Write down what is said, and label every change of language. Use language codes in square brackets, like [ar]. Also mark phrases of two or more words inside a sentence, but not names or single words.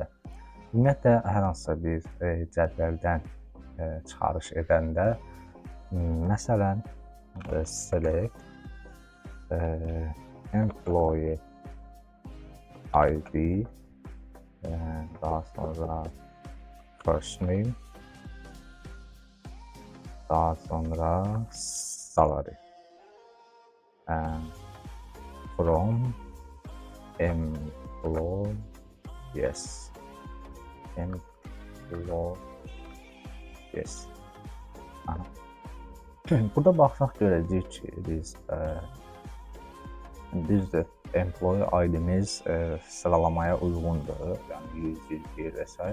[az] Ümumiyyətlə, hər hansısa bir cədvəldən çıxarış edəndə, məsələn, select [en] employee ID, [az] daha sonra [en] first name, [az] daha sonra [en] salary, from employees. [az] Burada baxsaq görəcəyik ki, biz düzdür, [en] employee ID- [az] miz sıralamaya uyğundur, yəni 100 və s.